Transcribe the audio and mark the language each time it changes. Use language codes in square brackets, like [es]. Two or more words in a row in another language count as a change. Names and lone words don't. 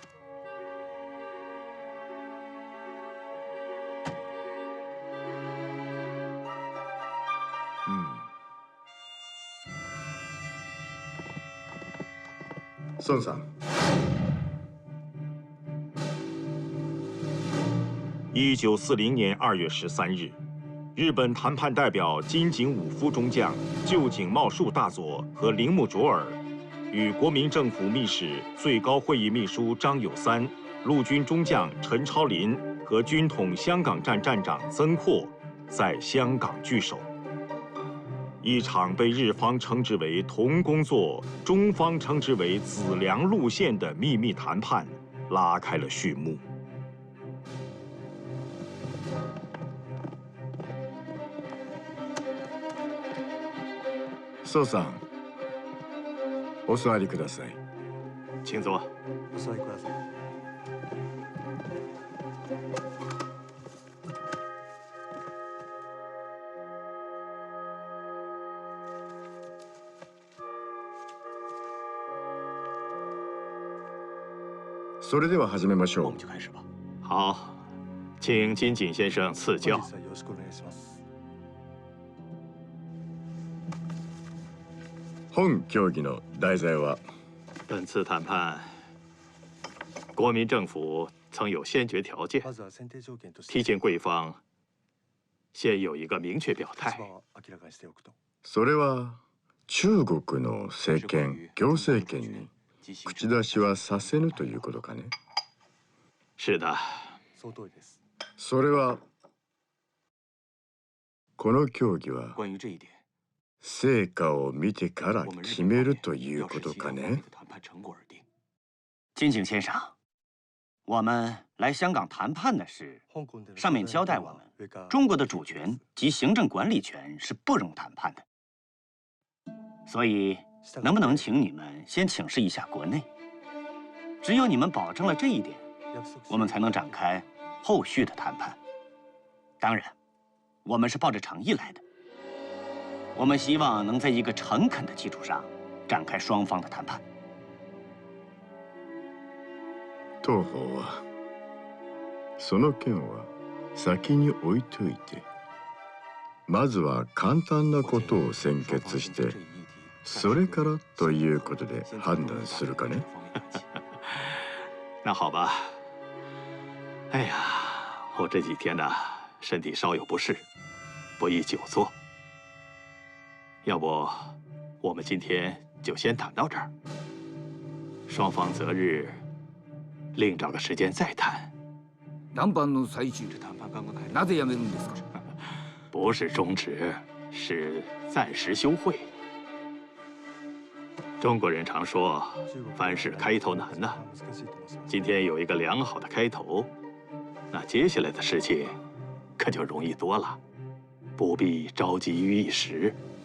[ja] 孫さん。 [zh] 1940年2月13日，日本谈判代表金井武夫中将、旧井茂树大佐和铃木卓尔，与国民政府秘史、最高会议秘书张友三、陆军中将陈超林和军统香港站站长曾扩在香港聚首。一场被日方称之为“同工作”，中方称之为“子良路线”的秘密谈判拉开了序幕。 [ja] 宋さん、お座りください。 [zh] 请坐。 [ja] お座りください。それでは始めましょう。 [zh] 我们就开始吧。好，请金井先生赐教。 [ja] 本日はよろしくお願いします。本協議の題材は？ [zh] 本次谈判，国民政府曾有先决条件， [ja] まずは選定条件として [zh] 提前贵方先有一个明确表 [ja] 立 [zh] 态。 [ja] 場を明らかにしておくと。それは中国の政権、行政権に口出しはさせぬということかね？ [zh] 是的。 [ja] その通りです。それはこの協議は [zh] 关于这一点， [ja] 成果を見てから決めるということかね？ [zh] 金井先生，我们来香港谈判的事，上面交代我们，中国的主权及行政管理权是不容谈判的。所以，能不能请你们先请示一下国内？只有你们保证了这一点，我们才能展开后续的谈判。当然，我们是抱着诚意来的。我们希望能在一个诚恳的基础上展开双方的谈判。 [ja] 当方はその件は先に置いといて、まずは簡単なことを先決して、それからということで判断するかね？ [zh] 那好吧。哎呀，我这几天呢，身体稍有不适，不宜久坐。要不，我们今天就先谈到这儿，双方择日另找个时间再谈。 [ja] 談判の最中、なぜやめるんですか？ [zh] 不是终止，是暂时休会。中国人常说，凡事开头难呐。今天有一个良好的开头，那接下来的事情可就容易多了，不必着急于一时。